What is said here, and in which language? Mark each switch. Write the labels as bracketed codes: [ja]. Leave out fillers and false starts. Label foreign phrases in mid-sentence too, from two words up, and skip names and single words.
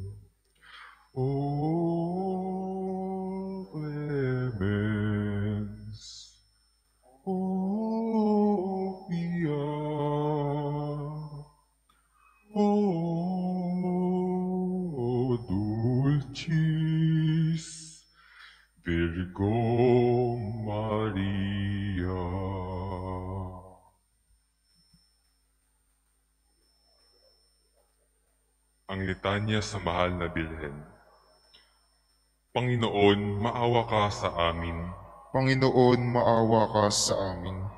[la] O clemens, o pia, o dulcis Virgo Maria. [tl] Ang litanya sa mahal na Birhen. Panginoon, maawa ka sa amin. Panginoon, maawa ka sa amin.